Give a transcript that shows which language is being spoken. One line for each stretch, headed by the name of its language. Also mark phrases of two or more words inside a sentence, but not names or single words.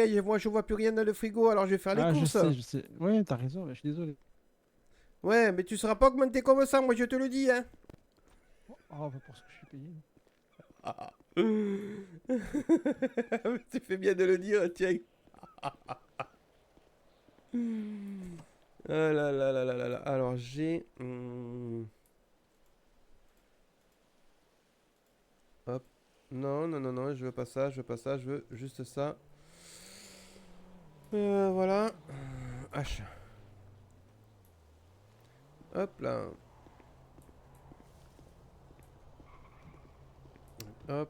French: Moi, je vois plus rien dans le frigo, alors je vais faire les Ah, je courses. sais, je sais. Ouais, t'as raison, je suis désolé. Ouais, mais tu seras pas augmenté comme ça, moi, je te le dis, hein. Oh, bah, pour ce que je suis payé. Ah. Tu fais bien de le dire, tiens. Ah là là là là là là. Alors, j'ai... Hop. Non, non, non, non, je veux pas ça, je veux pas ça, je veux juste ça. Voilà. H. Hop là. Hop.